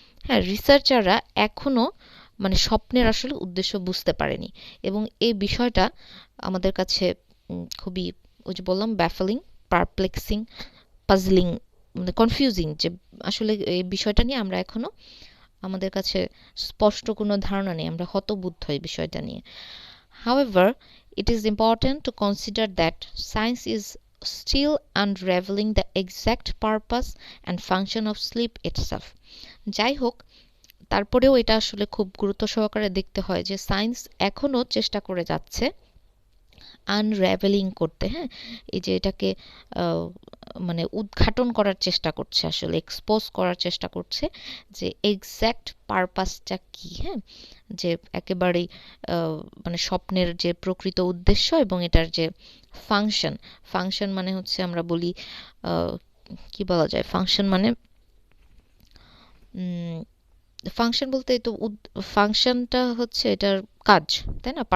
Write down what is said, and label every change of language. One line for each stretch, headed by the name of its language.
Bangla: হ্যাঁ, রিসার্চাররা এখনও মানে স্বপ্নের আসলে উদ্দেশ্য বুঝতে পারেনি, এবং এই বিষয়টা আমাদের কাছে খুবই, ওই যে বললাম ব্যাফলিং, পারপ্লেক্সিং, পাজলিং, মানে কনফিউজিং, যে আসলে এই বিষয়টা নিয়ে আমরা এখনো, আমাদের কাছে স্পষ্ট কোনো ধারণা নেই, আমরা হতবুদ্ধ এই বিষয়টা নিয়ে।
English: However, it is important to consider that science is still unraveling the exact purpose and function of sleep itself.
Bangla: যাই হোক, তারপরেও এটা আসলে খুব গুরুত্ব সহকারে দেখতে হয় যে সায়েন্স এখনো চেষ্টা করে যাচ্ছে আনরাভেলিং করতে, হ্যাঁ এই যে এটাকে মানে উদ্ঘাটন করার চেষ্টা করছে, আসলে এক্সপোজ করার চেষ্টা করছে যে এক্স্যাক্ট পারপাসটা কি, হ্যাঁ যে একেবারেই মানে স্বপ্নের যে প্রকৃত উদ্দেশ্য এবং এটার যে ফাংশন, ফাংশন মানে হচ্ছে আমরা বলি কি বলা যায়, ফাংশন মানে ফাংশন বলতে তো ফাংশনটা হচ্ছে এটার কাজ, তাই না?